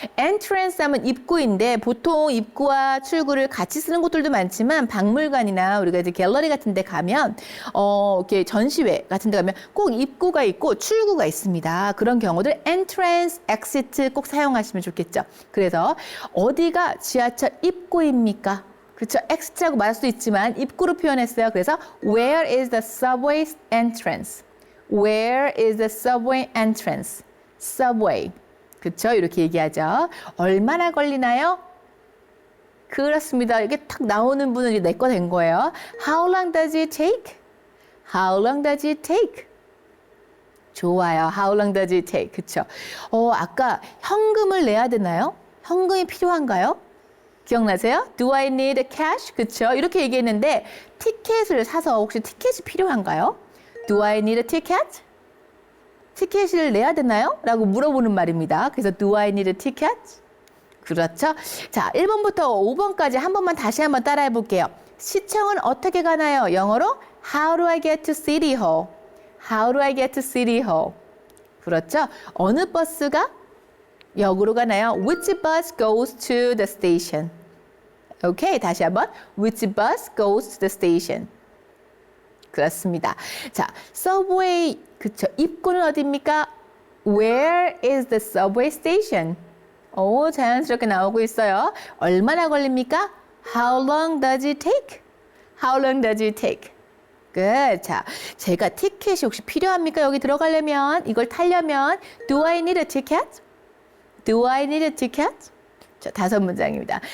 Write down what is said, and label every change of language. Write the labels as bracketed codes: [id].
[ko] entrance 하면 입구인데 보통 입구와 출구를 같이 쓰는 곳들도 많지만 박물관이나 우리가 이제 갤러리 같은 데 가면 이렇게 전시회 같은 데 가면 꼭 입구가 있고 출구가 있습니다. 그런 경우들 entrance, exit 꼭 사용하시면 좋겠죠. 그래서 어디가 지하철 입구입니까? 그렇죠. exit라고 말할 수도 있지만 입구로 표현했어요. 그래서 [en] where is the subway entrance? Where is the subway entrance? [ko] Subway. 그쵸? 이렇게 얘기하죠. 얼마나 걸리나요? 그렇습니다. 이게 탁 나오는 분은 이제 내 거 된 거예요. [en] How long does it take? How long does it take? [ko] 좋아요. [en] How long does it take? [ko] 그쵸? 아까 현금을 내야 되나요? 현금이 필요한가요? 기억나세요? [en] Do I need cash? [ko] 그쵸? 이렇게 얘기했는데 티켓을 사서 혹시 티켓이 필요한가요? [en] Do I need a ticket? [ko] 티켓을 내야 되나요? 라고 물어보는 말입니다. 그래서 [en] Do I need a ticket? [ko] 그렇죠. 자, 1번부터 5번까지 한 번만 다시 한번 따라해 볼게요. 시청은 어떻게 가나요? 영어로 [en] How do I get to City Hall? How do I get to City Hall? [ko] 그렇죠. 어느 버스가 역으로 가나요? [en] Which bus goes to the station? [ko] 오케이, 다시 한번. [en] Which bus goes to the station? [ko] 그렇습니다. 자, subway, 그쵸. 입구는 어디입니까? [en] Where is the subway station? [ko] 자연스럽게 나오고 있어요. 얼마나 걸립니까? [en] How long does it take? How long does it take? Good. [ko] 자, 제가 티켓이 혹시 필요합니까? 여기 들어가려면, 이걸 타려면 [en] Do I need a ticket? Do I need a ticket? [ko] 자, 5문장입니다.